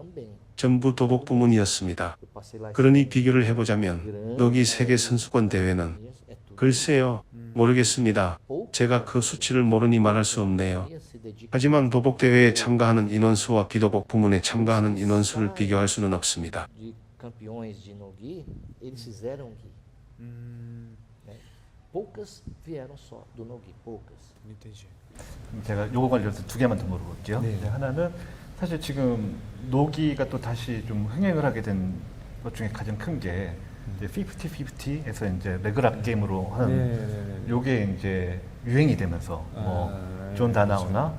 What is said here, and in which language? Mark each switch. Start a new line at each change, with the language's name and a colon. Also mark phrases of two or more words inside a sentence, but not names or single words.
Korean: 전부 도복 부문이었습니다. 그러니 비교를 해보자면 노기 세계 선수권 대회는 글쎄요, 모르겠습니다. 제가 그 수치를 모르니 말할 수 없네요. 하지만 도복 대회에 참가하는 인원수와 비도복 부문에 참가하는 인원수를 비교할 수는 없습니다.
Portuguese: Poucas vieram só do Nogi, poucas. entendi.
Korean: 제가 요거 관련해서 두 개만 더 물어볼게요. 네. 하나는 사실 지금 노기가 또 다시 좀 흥행을 하게 된 것 중에 가장 큰 게 이제 50-50에서 이제 레그락 게임으로 하는 요게 이제 유행이 되면서 뭐 존 다나우나